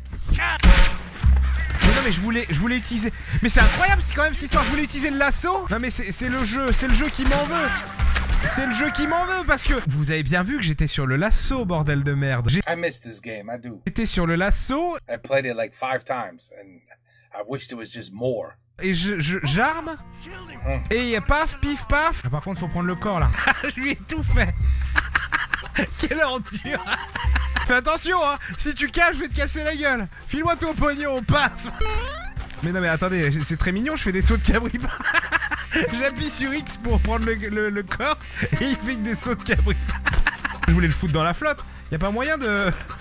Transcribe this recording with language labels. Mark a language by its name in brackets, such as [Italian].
[French] Mais non, mais je voulais utiliser. Mais c'est incroyable, c'est quand même cette histoire. Je voulais utiliser le lasso. Non, mais c'est le jeu qui m'en veut. C'est le jeu qui m'en veut parce que vous avez bien vu que j'étais sur le lasso, bordel de merde. [English] I missed this game, I do. [French] J'étais sur le lasso. [English] I played it like 5 times and I wished it was just more. [French] Et j'arme. Et paf, pif, paf. Ah, par contre, faut prendre le corps là. Je lui ai tout fait. Quelle ordure. Fais attention, hein. Si tu caches, je vais te casser la gueule. File-moi ton pognon, paf. Mais non, mais attendez, c'est très mignon, je fais des sauts de cabri. J'appuie sur X pour prendre le corps et il fait que des sauts de cabri. Je voulais le foutre dans la flotte. Y a pas moyen de...